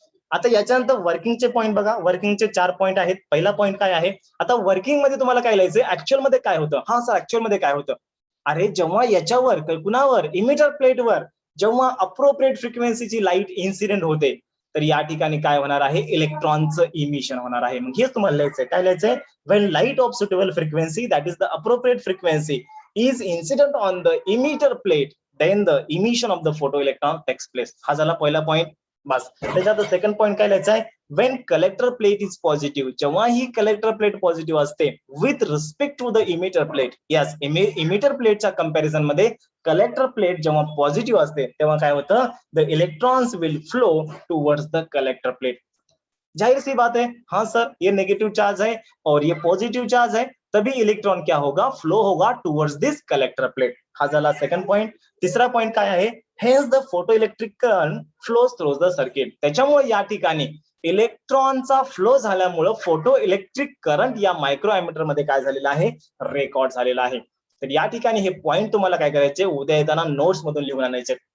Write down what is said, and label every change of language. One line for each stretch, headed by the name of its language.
Marathi: आता याच्यानंतर वर्किंगचे पॉईंट बघा, वर्किंगचे 4 पॉईंट आहेत. पहिला पॉईंट काय आहे, आता वर्किंग मध्ये तुम्हाला काय लिहायचंय, ऍक्च्युअल मध्ये काय होतं, हा सर, ऍक्च्युअल मध्ये काय होतं, अरे जेव्हा याच्यावर कुणावर, इमिटर प्लेटवर जेव्हा अप्रोप्रिएट फ्रिक्वेन्सीची लाईट इन्सिडेंट होते, तर या ठिकाणी काय होणार आहे, इलेक्ट्रॉनचं इमिशन होणार आहे. मग हेच तुम्हाला लिहायचंय, काय लिहायचंय,
English: when light of suitable frequency, that is the appropriate frequency, is incident on the emitter plate, then the emission of the photoelectron takes place.
Marathi: हा झाला पहिला पॉइंट. बस, त्याच्यात सेकंड पॉइंट काय लिहायचा आहे,
English: when collector plate is positive,
Marathi: जेव्हा ही collector plate positive असते,
English: with respect to the emitter plate.
Marathi: Yes, emitter प्लेटच्या कंपॅरिझन मध्ये कलेक्टर प्लेट जेव्हा पॉझिटिव्ह असते, तेव्हा काय होतं,
English: The electrons will flow towards the collector plate.
Hindi: जाहिर सी बात है, हाँ सर, ये नेगेटिव चार्ज है और ये पॉजिटिव चार्ज है, तभी इलेक्ट्रॉन क्या होगा, फ्लो होगा
English: Towards this collector plate.
Marathi: हा झाला सेकंड पॉइंट. तिसरा पॉइंट काय आहे,
English: Hence the photo electric current flows through the circuit.
Marathi: त्याच्यामुळे या ठिकाणी इलेक्ट्रॉनचा फ्लो झाल्यामुळे फोटो इलेक्ट्रिक करंट या मायक्रो अॅमीटर मध्ये काय झालेला आहे, रेकॉर्ड झालेला आहे. तर या ठिकाणी हे पॉइंट तुम्हाला काय करायचे, उद्या येताना नोट्स मधून लिहून आणायचे.